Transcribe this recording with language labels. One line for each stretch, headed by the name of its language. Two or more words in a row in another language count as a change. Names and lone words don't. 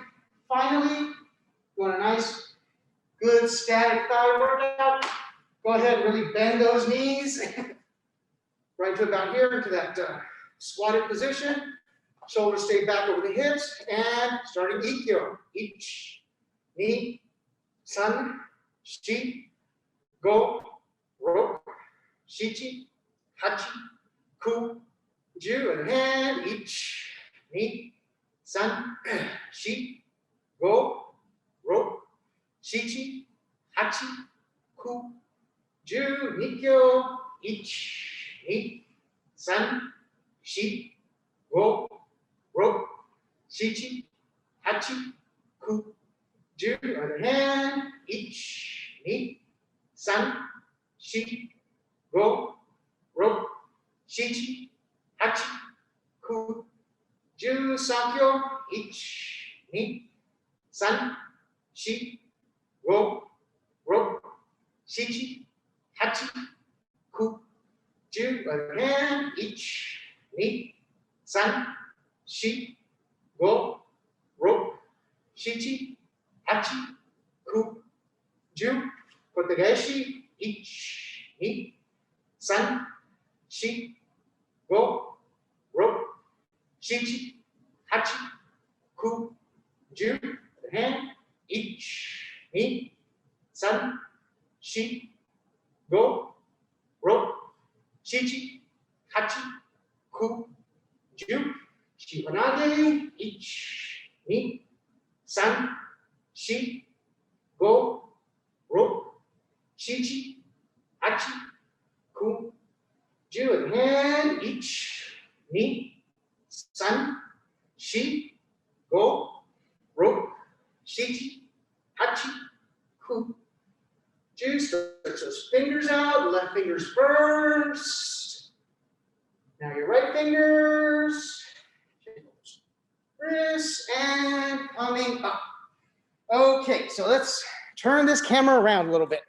English: Finally, you want a nice, good static thigh workout. Go ahead and really bend those knees right to about here into that squatted position. Shoulders stay back over the hips and starting ikkyo.
Japanese: 一、二, 三、四、五、六, 七、八、九、十,
English: and hand.
Japanese: Ich, ni, 三、四、五、六, 七、八、九、十、一教、一、二, 三、四、五、六, 七、八、九、十,
English: other hand, ich,
Japanese: ni, 三、四、五、六, 七、八、九、十、さきょう、一、二, 三、四、五、六, 七、八、九、十,
English: other hand, ich,
Japanese: ni, 三、四、五、六, 七、八、九、十、呼吸投げ、一, ni, 三、四、五、六, 七、八、九、十,
English: other hand,
Japanese: ich, ni, 三、四、五、六, 七、八, 九、十、四方投げ、一、二, 三、四、五、六, 七、八、九、十,
English: other hand, ich,
Japanese: ni, 三、四、五、六, 七、八、九、十.
English: Stretch those fingers out, left fingers first. Now your right fingers, wrists, and coming up. Okay, so let's turn this camera around a little bit.